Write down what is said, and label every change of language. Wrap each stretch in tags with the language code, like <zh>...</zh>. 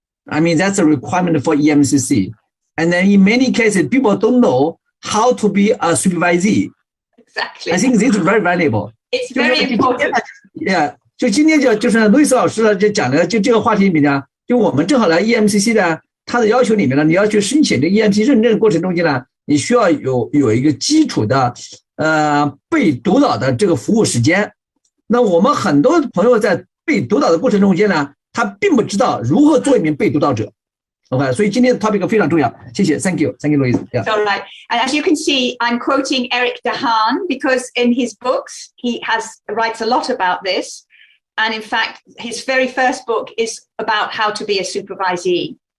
<en>I mean, that's a requirement for EMCC. And then in many cases, people don't know how to be a supervisee. Exactly. I think this is very valuable. It's very important. Yeah.</en> <zh>就今天就是路易斯老师呢，就讲的就这个话题里面呢，就我们正好来 EMCC 的它的要求里面呢，你要去申请这 EMCC 认证的过程中间呢，你需要有一个基础的被督导的这个服务时间。那我们很多朋友在被督导的过程中间呢，他并不知道如何做一名被督导者。 OK， 所以今天的 topic 非常重要。谢谢</zh> <en>，Thank you，Thank you, Louise. Yeah. All right, and as you can see, I'm quoting Eric DeHaan because in his books he writes a lot about this, and in fact, his very first book is about how to be a supervisee.</en>